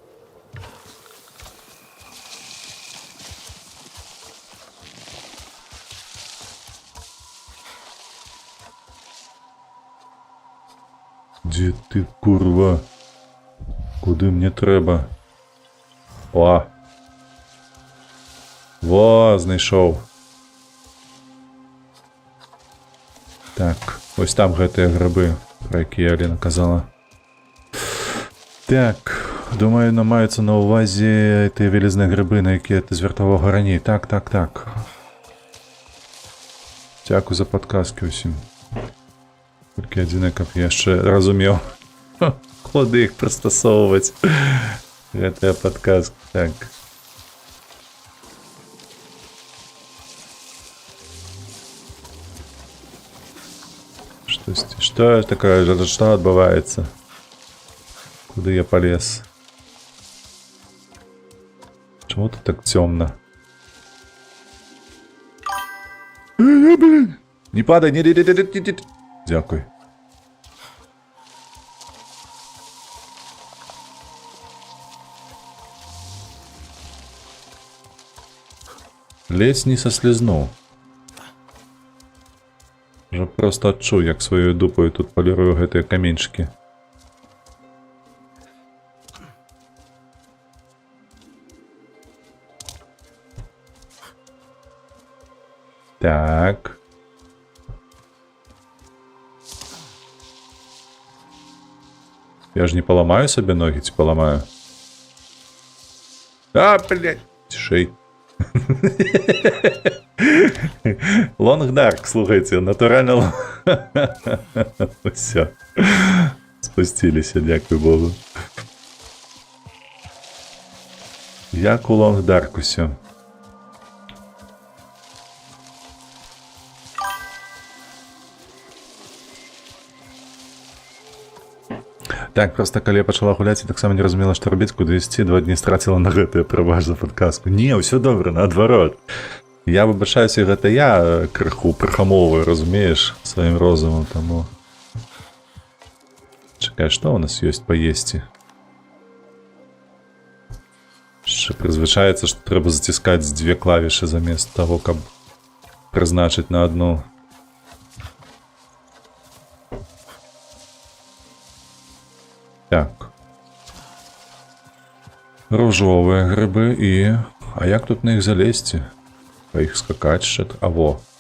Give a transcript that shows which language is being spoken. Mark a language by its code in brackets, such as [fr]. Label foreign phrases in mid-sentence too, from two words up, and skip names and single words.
[uk] Де ти, курва? Куди мені треба? О! Во, знайшов. Так, ось там гэтыя грибы, про які Аліна казала. [be] Так, думаю, маюцца на ўвазе тыя вялізныя грибы, на якія ты звяртаваў раней. Так. Дзякуй за падказкі ўсім. Толькі адзінае, каб я яшчэ разумеў, куды іх прыстасоўваць. Гэтая падказка, [ru] так. Что такое? Что отбывается? Куда я полез? Почему тут так темно? [be] Блин! Не падай, не. [uk] Дякую. Ледь не сослизнуў. [be] Уже просто адчуў, як сваёй дупаю тут палірую гэтыя каменьчыкі. Так. Я ж не паламаю сабе ногі, ці паламаю? [ru] А, блядь, шей. [uk] Long Dark, слухайте, натурально. Все. Спустилися, дякую Богу. Як у Long Dark все. [be] Так, просто калі я пачала гуляць, і таксама не разумела, што рабіць, куды ісці, 2 дні страціла на гэтую прыважную падказку. Не, ўсё добра, наадварот. Я выбачаюся, гэта я крыху прыхамоўваю, разумееш, сваім розумам, таму... Чакай, што ў нас ёсць паесці? Яшчэ прызвычаецца, што трэба заціскаць 2 клавішы замест таго, каб прызначыць на адну. Так. Ружовыя грибы і... А як тут на іх залезці? Па іх скакаць ще... А во.